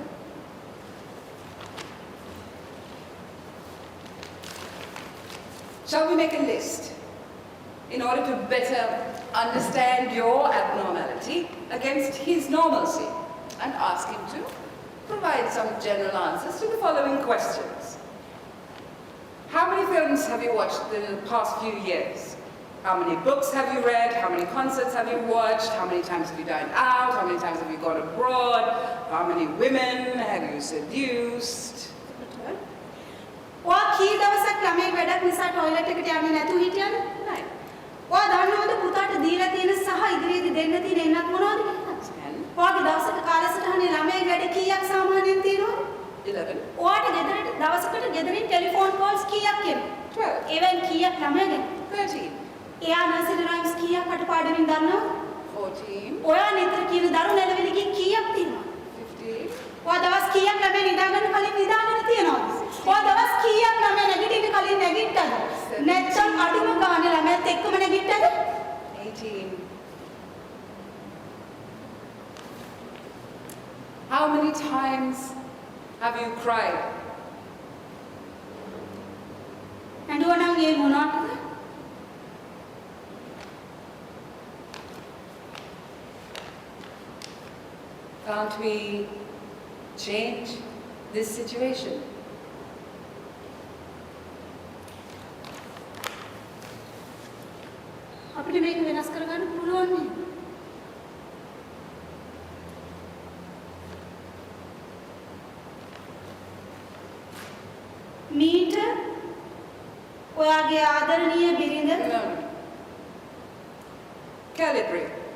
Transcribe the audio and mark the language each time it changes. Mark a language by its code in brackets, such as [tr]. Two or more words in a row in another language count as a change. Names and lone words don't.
[en] Shall we make a list in order to better understand your abnormality against his normalcy and ask him to provide some general answers to the following questions? How many films have you watched in the past few years? How many books have you read? How many concerts have you watched? How many times have you dined out? How many times have you gone abroad? How many women have you seduced? [si] ඔයා කී දවසක් ළමයි වැඩක් නිසා টয়ලට් එකට යන්නේ නැතුව හිටියද? නෑ. ඔයා දන්නවද පුතාට දීලා තියෙන සහ ඉදිරියේදී දෙන්න තියෙන එන්නත් මොනවද කියලා? 10, ඔයාගේ දවසක කාලසටහනේ ළමයි වැඩ කීයක් සාමාන්‍යයෙන් තියෙනවද? 11, ඔයාට ගෙදරට දවසකට ගෙදරින් [en] telephone calls [si] කීයක් එනවා? 12, ඒවෙන් කීයක් ළමයිගෙන්? 13, එයා [en] nursery rhymes [si] කීයක් කටපාඩමින් දන්නවද? 14, ඔයා නිතර කියන දරු නැලවිලිගෙන් කීයක් තියෙනවද? 15, ඔයා දවස් කීයක් ළමයි නිදාගන්න කලින් නිදාගෙන තියෙනවද? ඔයා දවස් කීයක් ළමයි නැගිටින්න කලින් නැගිට්ටද? නැත්නම් අඩුම ගානේ ළමයිත් එක්කම නැගිට්ටද? 18. [en] How many times have you cried? [si] ඇඬුවනම් ඒ මොනවටද? [en] Can't we change this situation? [si] අපිට මේක වෙනස් කරගන්න පුළුවන් නේ. මීට ඔයාගේ ආදරණීය බිරිඳ [en] No. Calibrate.